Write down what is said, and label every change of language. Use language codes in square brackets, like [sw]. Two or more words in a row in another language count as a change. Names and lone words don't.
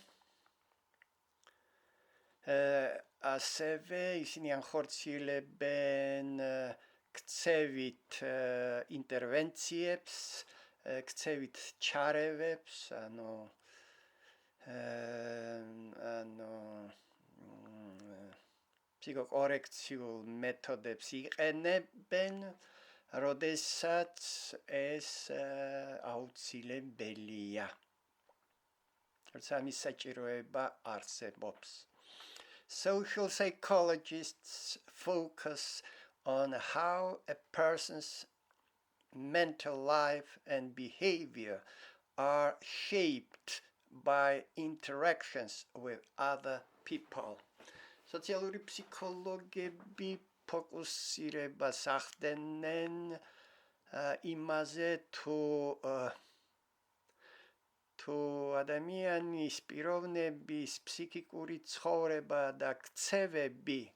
[ka] ასევე ისინი ახორციელებენ ქცევით ინტერვენციებს, ქცევით ჩარევებს, ანუ ფსიქოკორექციულ მეთოდებს იყენებენ, როდესაც ეს აუცილებელია. როცა ამის საჭიროება არსებობს. [en] Social psychologists focus on how a person's mental life and behavior are shaped by interactions with other people. [ka] სოციალური ფსიქოლოგები ფოკუსირებას ახდენენ იმაზე, თუ ადამიანის პიროვნების ფსიქიკური ცხოვრება და ქცევები